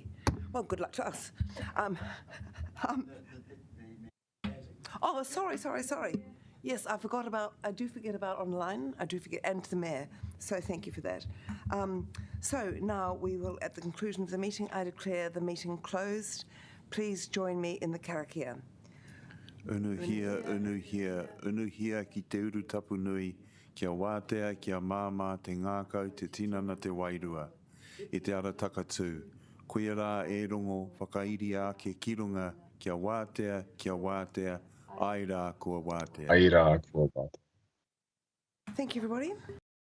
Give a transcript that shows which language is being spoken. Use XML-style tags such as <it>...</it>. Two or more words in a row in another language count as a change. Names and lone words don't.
<en>Well, good luck to us. Oh, sorry. Yes, I do forget about online. I do forget, and to the mayor. So thank you for that. So now we will, at the conclusion of the meeting, I declare the meeting closed. Please join me in the karakia.</en> <mi>Unu hia ki te uru tapu nui, kia wātea, kia māmā te ngākau te tinana te wairua. I te ara takatū, koe rā e rongo whakairi ake ki runga, kia wātea, ai rā kua wātea. Ai rā kua wātea.</mi> <en>Thank you, everybody.</en>